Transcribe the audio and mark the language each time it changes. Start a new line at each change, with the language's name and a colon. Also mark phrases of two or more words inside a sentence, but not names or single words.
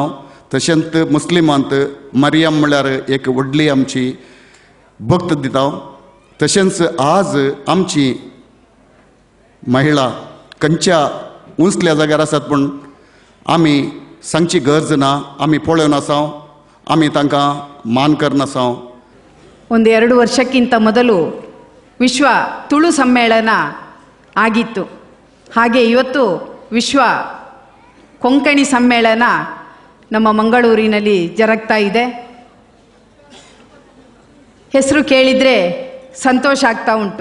Konkani: तशेंच मुस्लिमांत मरियम म्हळ्यार एक व्हडली आमची भक्त दिता. तशेंच आज आमची महिला खंयच्या उंचल्या जाग्यार आसात पूण आमी सांगची गरज ना, आमी पळोवन आसा, आमी तांकां मान करनासा.
Kannada: ಒಂದು 2 ವರ್ಷಕ್ಕಿಂತ ಮೊದಲು ವಿಶ್ವ ತುಳು ಸಮ್ಮೇಳನ ಆಗಿತ್ತು. ಹಾಗೆ ಇವತ್ತು ವಿಶ್ವ ಕೊಂಕಣಿ ಸಮ್ಮೇಳನ ನಮ್ಮ ಮಂಗಳೂರಿನಲ್ಲಿ ಜರುಗ್ತಾ ಇದೆ. ಹೆಸರು ಕೇಳಿದರೆ ಸಂತೋಷ ಆಗ್ತಾ ಉಂಟು.